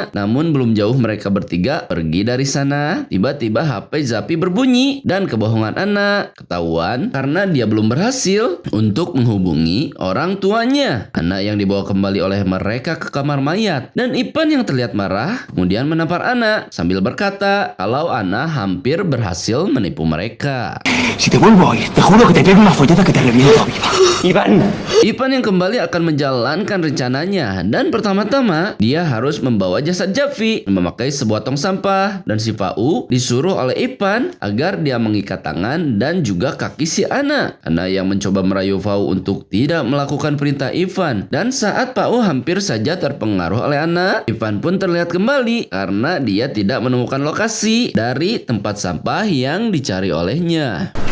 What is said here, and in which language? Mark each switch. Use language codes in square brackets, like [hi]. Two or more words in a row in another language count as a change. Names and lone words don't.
[id] Namun belum jauh mereka bertiga pergi dari sana, tiba-tiba HP Zappi berbunyi dan kebohongan Ana ketahuan karena dia belum berhasil untuk menghubungi orang tuanya. Ana yang dibawa kembali oleh mereka ke kamar mayat dan Ipan yang terlihat marah kemudian menampar Ana sambil berkata kalau Ana hampir berhasil menipu mereka. [es] Si te vuelvo a oír, te juro que te pego una folleta que te reviento viva. Iván. [id] Ipan yang kembali akan menjalankan rencananya dan pertama-tama dia harus membawa jasad Japri memakai sebuah tong sampah dan si Pau disuruh oleh Ipan agar dia mengikat tangan dan juga kaki si Ana. Ana yang mencoba merayu Pau untuk tidak melakukan perintah Ivan dan saat Pau hampir saja terpengaruh oleh Ana, Ivan pun terlihat kembali karena dia tidak menemukan lokasi dari tempat sampah yang dicari olehnya.